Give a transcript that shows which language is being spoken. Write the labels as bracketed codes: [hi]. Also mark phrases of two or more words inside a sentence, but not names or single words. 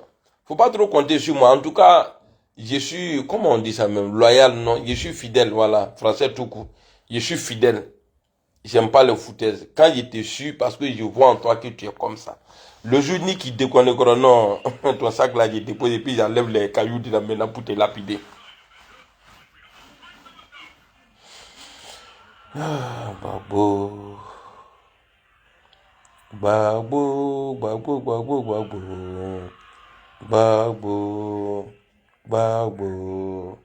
[fr] Faut pas trop compter sur moi. En tout cas, je suis, comment on dit ça même, loyal, non, je suis fidèle, voilà, français tout court. Je suis fidèle. J'aime pas les foutaises. Quand je te suis, parce que je vois en toi que tu es comme ça. Le jour ni qui déconne, non, ton sac là, je dépose et puis j'enlève les cailloux de la maintenant pour te lapider. Ah, babo. Babo, babo, babo, babo. Babo, babo.